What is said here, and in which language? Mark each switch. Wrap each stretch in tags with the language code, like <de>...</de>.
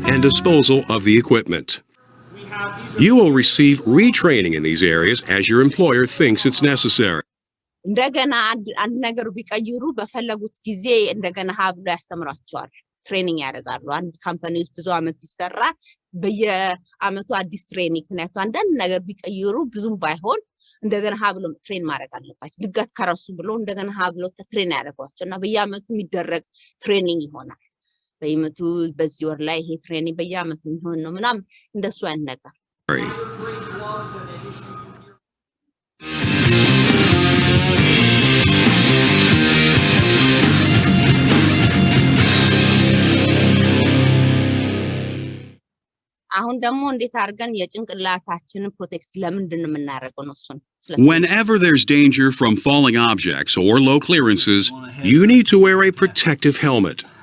<en>and disposal of the equipment. You will receive retraining in these areas as your employer thinks it's necessary.</en> <am>እንደገና አንድ ነገር ቢቀይሩ በፈለጉት ጊዜ እንደገና ሀብሎ ያስተምራቸዋል ትሬኒንግ ያደርጋሉ አንድ ካምፓኒ ውስጥ ብዙ አመት ቢሰራ በየአመቱ አዲስ ትሬኒንግ ምክንያቱም አንዳንድ ነገር ቢቀይሩ ብዙም ባይሆን እንደገና ሀብሎ ትሬን ማድረግ አለባቸው። ድጋት ከረሱ ብሎ እንደገና ሀብሎ ትሬን ያደርጓቸው እና በየአመቱ የሚደረግ ትሬኒንግ ይሆናል። በየአመቱ በዚህ ወር ላይ ይሄ ትሬኒንግ በየአመቱ የሚሆን ነው ምናምን እንደሱ አይነት ነገር። አሁን ደግሞ እንዴት አድርገን የጭንቅላታችንን ፕሮቴክት ለምንድን ነው የምናደርገው ነው እሱን።</am> <en>Whenever there's danger from falling objects or low clearances, you need to wear a protective helmet.</en>